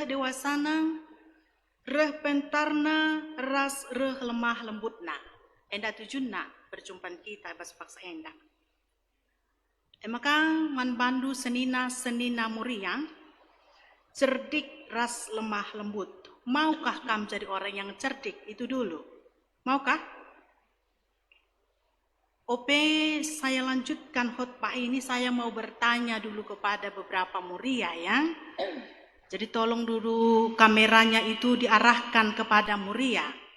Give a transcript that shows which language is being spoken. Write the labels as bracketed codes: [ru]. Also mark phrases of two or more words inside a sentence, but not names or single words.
[btx] dewasana reh pentarna ras reh lemah lembutna enda tujunna berjumpan kita bas paksa enda maka manbandu senina muria cerdik ras lemah lembut. [id] Maukah kamu jadi orang yang cerdik itu dulu? Maukah? Ope, saya lanjutkan khotbah ini, saya mau bertanya dulu kepada beberapa muria ya. Jadi tolong dulu kameranya itu diarahkan kepada muria.